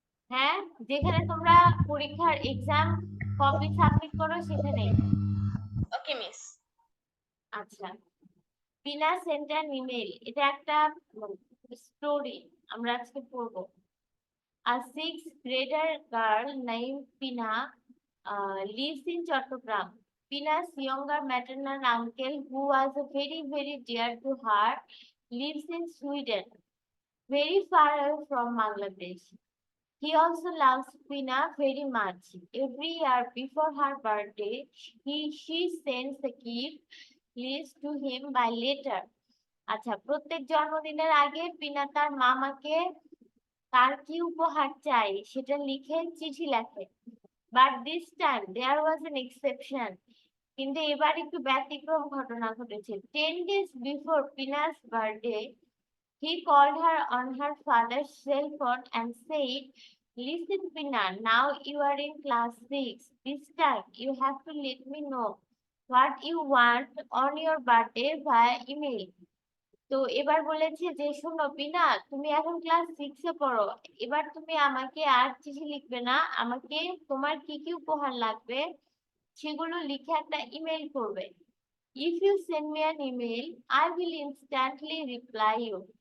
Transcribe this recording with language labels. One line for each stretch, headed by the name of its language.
Bangla: হ্যাঁ, যেখানে তোমরা পরীক্ষার এক্সাম কপি সাবমিট করো সেখানে। ওকে মিস। আচ্ছা, পিনা সেন্ট অ্যান ইমেল, এটা একটা স্টোরি আমরা আজকে পড়বো।
English: A sixth grader girl named Pina lives in Chattogram. Pina's younger maternal uncle, who was very, very dear to her, lives in Sweden, very far away from Bangladesh. He also loves Pina very much. Every year before her birthday, she sends a gift list to him by letter.
Bangla: আচ্ছা, প্রত্যেক জন্মদিনের আগে পিনা তার মামাকে তার কি উপহার চাই সেটা লিখে চিঠি লেখে।
English: but this time there was an exception,
Bangla: কিন্তু এবার একটু ব্যতিক্রম ঘটনা ঘটেছে।
English: 10 days before Pina's birthday, he called her on her father's cell phone and said, "Listen, Pina, now you are in class 6. This time you have to let me know what you want on your birthday via email."
Bangla: তো এবার বলেছে যে শোনো পিনা, তুমি এখন class 6 এ পড়ো, এবার তুমি আমাকে আর চিঠি লিখবে না, আমাকে তোমার কি কি উপহার লাগবে সেগুলো লিখে একটা ইমেল করবে।
English: If you send me an email, I will instantly reply you.